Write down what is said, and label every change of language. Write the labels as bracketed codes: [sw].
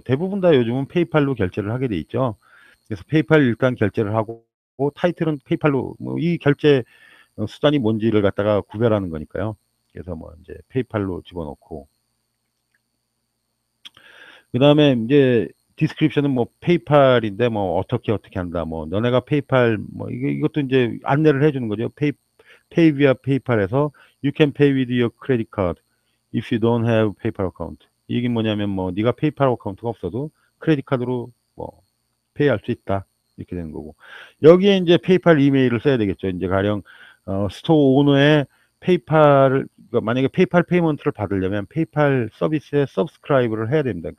[ko] 대부분 다 요즘은 페이팔로 결제를 하게 돼 있죠. 그래서 페이팔 일단 결제를 하고 타이틀은 페이팔로 뭐 이 결제 수단이 뭔지를 갖다가 구별하는 거니까요. 그래서 뭐 이제 페이팔로 집어넣고 그 다음에 이제 디스크립션은 뭐 페이팔인데 뭐 어떻게 한다 뭐 너네가 페이팔 뭐 이것도 이제 안내를 해주는 거죠. [en] pay via 페이팔에서 you can pay with your credit card if you don't have PayPal account. [ko] 이게 뭐냐면 뭐 네가 페이팔 어카운트가 없어도 크레딧 카드로 뭐 페이할 수 있다 이렇게 되는 거고 여기에 이제 페이팔 이메일을 써야 되겠죠. 이제 가령 스토어 오너의 페이팔을 그러니까 만약에 페이팔 페이먼트를 받으려면 페이팔 서비스에 서브스크라이브를 해야 됩니다.